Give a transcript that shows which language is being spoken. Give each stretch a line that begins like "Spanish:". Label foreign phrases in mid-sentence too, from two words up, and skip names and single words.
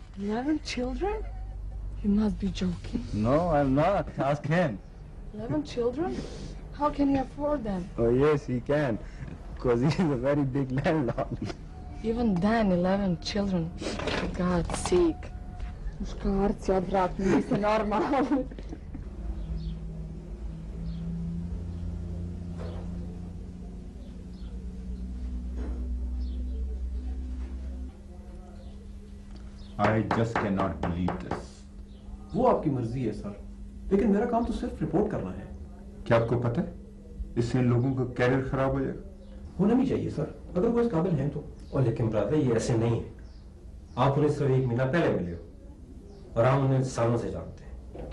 English: 11 children? You must be joking. No, I'm not. Ask him. 11 children? How can he afford them? Oh yes, he can, because he is a very big landlord. Even then, 11 children. For God's sake.
Croatian: Muškarci, odvratni, niste normalni.
English: I just cannot believe this.
Hindi: वो आपकी मर्जी है सर, लेकिन मेरा काम तो सिर्फ रिपोर्ट करना है। क्या आपको पता है इससे इन लोगों का कैरियर खराब हो जाएगा? होना भी चाहिए सर, अगर वो इस काबिल हैं तो। और लेकिन ब्रदर ये ऐसे नहीं है। आप उन्हें सिर्फ 1 महीना पहले मिले हो और हम उन्हें सालों से जानते हैं।